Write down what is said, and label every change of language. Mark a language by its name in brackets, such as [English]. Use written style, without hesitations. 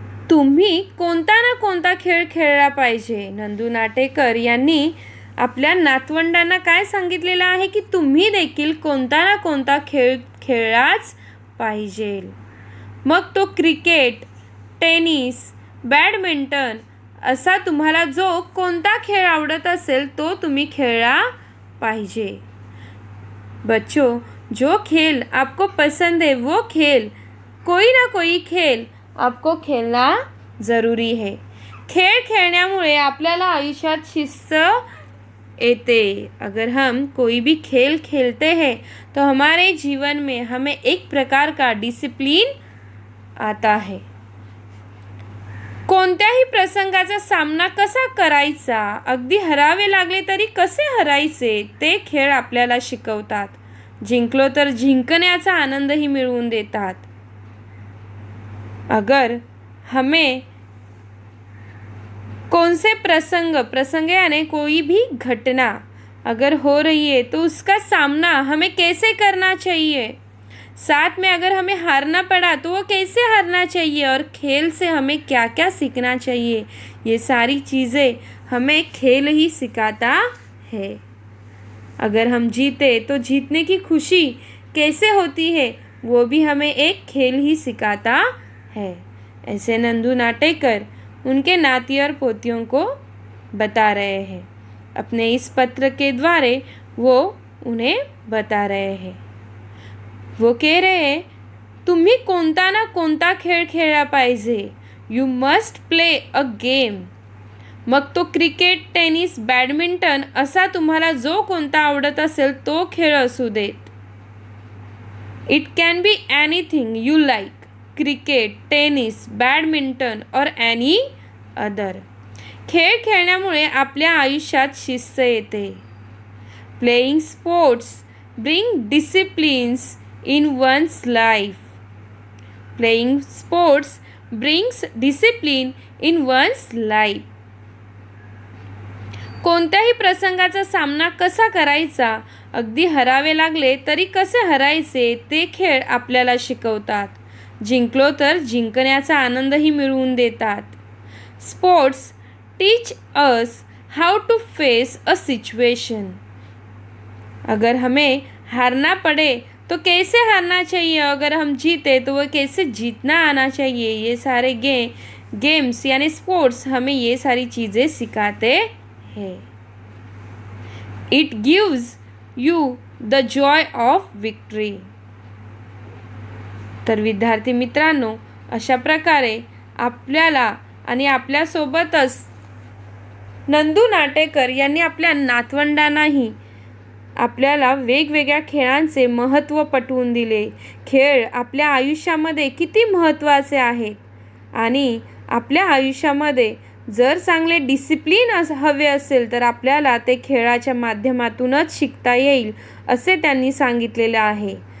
[Marathi] तुम्ही कोणता ना कोणता खेळ खेळला पाहिजे. नंदू नाटेकर यांनी आपल्या नातवंडांना काय सांगितलेलं आहे की तुम्ही देखील कोणता ना कोणता खेळ खेळलाच पाहिजे. मग तो क्रिकेट, टेनिस, बॅडमिंटन असा तुम्हाला जो कोणता खेळ आवडत असेल तो तुम्ही खेळला पाहिजे. [Hindi] बच्चों, जो खेल आपको पसंद है वो खेल, कोई ना कोई खेल आपको खेलना ज़रूरी है. [Marathi] खेळ खेळण्यामुळे आपल्याला आयुष्यात शिस्त येते. [Hindi] अगर हम कोई भी खेल खेलते हैं तो हमारे जीवन में हमें एक प्रकार का डिसिप्लिन आता है. [Marathi] कोणत्याही प्रसंगाचा सामना कसा करायचा, अगदी हरावे लागले तरी कसे हरायचे ते खेळ आपल्याला शिकवतात. जिंकलो तर जिंकण्याचा आनंदही मिळवून देतात. [Hindi] अगर हमें कौन से प्रसंग यानी कोई भी घटना अगर हो रही है तो उसका सामना हमें कैसे करना चाहिए, साथ में अगर हमें हारना पड़ा तो वो कैसे हारना चाहिए और खेल से हमें क्या क्या सीखना चाहिए, ये सारी चीज़ें हमें खेल ही सिखाता है. अगर हम जीते तो जीतने की खुशी कैसे होती है वो भी हमें एक खेल ही सिखाता है. ऐसे नंदू नाटेकर उनके नाती और पोतियों को बता रहे हैं. अपने इस पत्र के द्वारे वो उन्हें बता रहे हैं. वो कह रहे हैं [Marathi] तुम्ही कोणता ना कोणता खेळ खेळला पाहिजे. [English] You must play a game. [Marathi] मग तो क्रिकेट, टेनिस, बॅडमिंटन असा तुम्हाला जो कोणता आवडत असेल तो खेळ असू देत. [English] It can be anything you like. Cricket, tennis, badminton और any other. [Marathi] खेळ खेळण्यामुळे आपल्या आयुष्यात शिस्त येते. [English] Playing sports bring disciplines in one's life. Playing sports brings discipline in one's life. [Marathi] कोणत्याही प्रसंगाचा सामना कसा करायचा, अगदी हरावे लागले तरी कसे हरायचे ते खेळ आपल्याला शिकवतात. जिंकलो तर जिंकण्याचा आनंदही मिळवून देतात. [English] Sports teach us how to face a situation. [Hindi] अगर हमें हारना पड़े तो कैसे हारना चाहिए, अगर हम जीते तो वो कैसे जीतना आना चाहिए, ये सारे गेम्स यानी स्पोर्ट्स हमें ये सारी चीज़ें सिखाते हैं. [English] It gives you the joy of victory. [Marathi] तर विद्यार्थी मित्रांनो, अशा प्रकारे आपल्याला आणि आपल्यासोबतच नंदू नाटेकर यांनी आपल्या नातवंडांनाही आपल्याला वेगवेगळ्या खेळांचे महत्त्व पटवून दिले. खेळ आपल्या आयुष्यामध्ये किती महत्त्वाचे आहेत आणि आपल्या आयुष्यामध्ये जर चांगले डिसिप्लिन हवे असेल तर आपल्याला ते खेळाच्या माध्यमातूनच शिकता येईल असे त्यांनी सांगितलेले आहे.